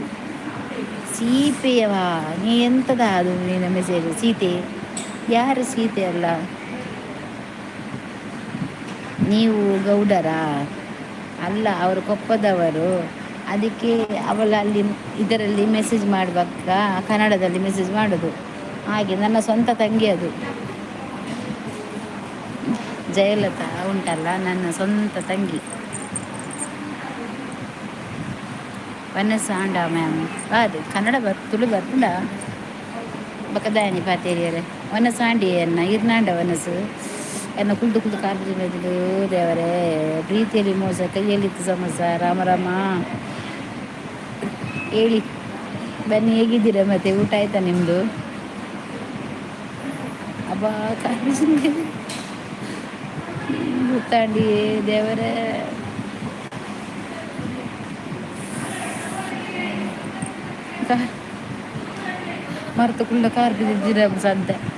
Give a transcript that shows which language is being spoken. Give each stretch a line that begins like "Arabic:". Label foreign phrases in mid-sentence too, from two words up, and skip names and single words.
Kannada: ಸೀಪೆಯವಾ ನೀ ಎಂತದ ಅದು ನಿನ್ನ ಮೆಸೇಜ್ ಸೀತೆ ಯಾರು ಸೀತೆ ಅಲ್ಲ ನೀವು ಗೌಡರಾ ಅಲ್ಲ ಅವರು ಕೊಪ್ಪದವರು ಅದಕ್ಕೆ ಅವಳ ಅಲ್ಲಿ ಇದರಲ್ಲಿ ಮೆಸೇಜ್ ಮಾಡುವಾಗ ಕನ್ನಡದಲ್ಲಿ ಮೆಸೇಜ್ ಮಾಡೋದು ಹಾಗೆ ನನ್ನ ಸ್ವಂತ ತಂಗಿ ಅದು ಜಯಲತಾ ಉಂಟಲ್ಲ ನನ್ನ ಸ್ವಂತ ತಂಗಿ.
Tulu: ವನಸ ಆಂಡ ಮ್ಯಾಮ್ ಅದು ಕನ್ನಡ ತುಳು ಬರ್ತದ ಬಕದಾನಿ ಪಾತೇರಿಯರೆ ಒನಸು ಆಂಡಿ ಎನ್ನ ಇರ್ನಾಂಡ ಒನಸು ಎನ್ನ ಕುಲ್ದು ಕುಲ್ದು ಕಾರ್ಪಿದ್ದು
Kannada: ದೇವರೇ ಪ್ರೀತಿಯಲ್ಲಿ ಮೋಸ ಕೈಯಲ್ಲಿತ್ತು ಸಮೋಸ ರಾಮ ರಾಮ ಹೇಳಿ ಬನ್ನಿ ಹೇಗಿದ್ದೀರಾ ಮತ್ತೆ ಊಟ ಆಯ್ತಾ ನಿಮ್ಮದು
Tulu: ಅಬ್ಬಾ ಕಾರ್ಪಿಸಿದ ಗೊತ್ತಾಂಡಿ ದೇವರೇ ಮರ್ತು ಕುಳ್ಳ ಕಾರ್ಪಿದಿದ್ದೀರ ಸಂತೆ